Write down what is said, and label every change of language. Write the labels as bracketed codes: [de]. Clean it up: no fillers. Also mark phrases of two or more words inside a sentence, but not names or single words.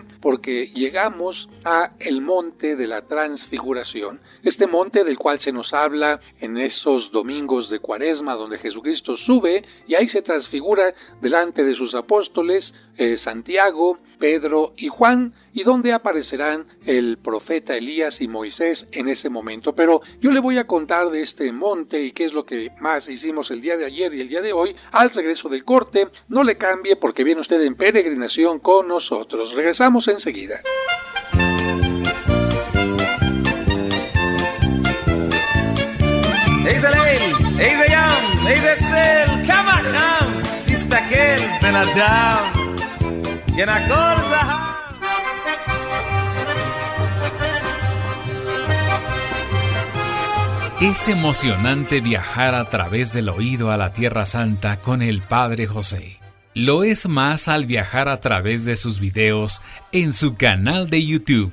[es] Porque llegamos a el monte de la Transfiguración, este monte del cual se nos habla en esos domingos de Cuaresma donde Jesucristo sube y ahí se transfigura delante de sus apóstoles, Santiago, Pedro y Juan, y donde aparecerán el profeta Elías y Moisés en ese momento. Pero yo le voy a contar de este monte y qué es lo que más hicimos el día de ayer y el día de hoy al regreso del corte. No le cambie porque viene usted en peregrinación con nosotros. Regresamos enseguida. [he] איזה ליל, איזה ים, איזה צל, כמה חם, תסתכל בן אדם, כן הכל זהב. [es] Es emocionante viajar a través del oído a la Tierra Santa con el Padre José. Lo es más al viajar a través de sus videos en su canal de YouTube.